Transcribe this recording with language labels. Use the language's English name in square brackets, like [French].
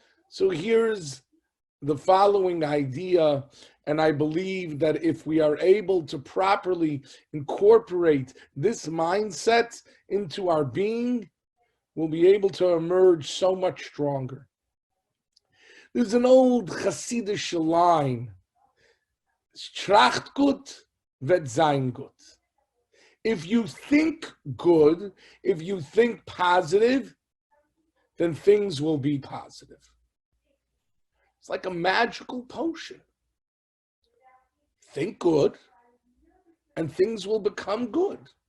[English] So here's the following idea, and I believe that if we are able to properly incorporate this mindset into our being, we'll be able to emerge so much stronger. There's an old Hasidic line, [Yiddish] Tracht gut, wird sein gut. [English] If you think good, if you think positive, then things will be positive. It's like a magical potion. Think good, and things will become good.